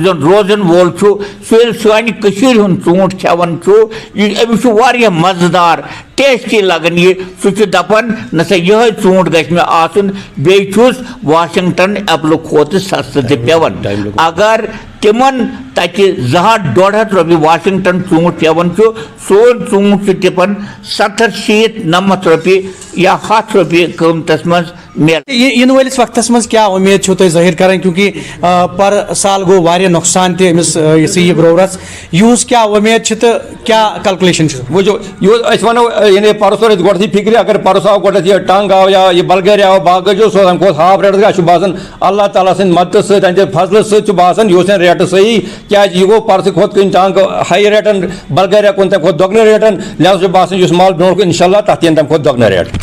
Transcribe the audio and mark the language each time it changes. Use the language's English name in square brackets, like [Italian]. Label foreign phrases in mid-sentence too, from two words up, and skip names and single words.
[Kashmiri] زن روزن وول چھُ سُہ ییٚلہِ سانہِ کٔشیٖرِ ہُنٛد ژوٗنٛٹھ کھٮ۪وان چھُ أمِس چھُ واریاہ مزٕدار ٹیسٹی لگان یہِ سُہ چھُ دپان نہ سا یِہوے ژوٗنٛٹھ گژھِ مےٚ آسُن بیٚیہِ چھُس واشنگٹن ایپلہٕ کھۄتہٕ سستہٕ تہِ پیٚوان اگر تِمن تتہِ 200-250 رۄپیہِ واشنگٹن ژوٗنٛٹھ پیٚوان چھُ سون ژوٗنٛٹھ چھُ ٹِپان 70-90 رۄپیہِ یا 100 رۄپیہِ قۭمتس منٛز ین وٲلِس وقتس منٛز کیٛاہ اُمید چھِو تُہۍ ظٲہِر کران کیونکہ پر سال گوٚو واریاہ نۄقصان تہِ أمِس یہِ گرٛورس یِہُس کیٛاہ اُمید چھِ تہٕ کیٛاہ کلکُلیشن چھِ وٕچھو أسۍ وَنو یعنی پرُس اوس گۄڈٕنٮ۪تھٕے فِکرِ اگر پرُس آو گۄڈنٮ۪تھ یہِ ٹنٛگ آو یا یہِ بلگیرِ آو باقٕے چھُ سُہ تَمہِ کھۄتہٕ ہاف ریٹس اَسہِ چھُ باسان اللہ تعالیٰ سٕنٛدِ مدتہٕ سۭتۍ تہنٛدِ فضلہٕ سۭتۍ چھُ باسان یہِ اوس ریٹہٕ صحیح کیٛازِ یہِ گوٚو پرسہٕ کھۄتہٕ کُنہِ ٹنٛگ ہاے ریٹن بلگیریا کُن تَمہِ کھۄتہٕ دۄگنہٕ ریٹن لہٰذا چھُ باسان یُس مال برونٛٹھ کُن انشاء اللہ تتھ یِن تَمہِ کھۄتہٕ دۄگنہٕ ریٹ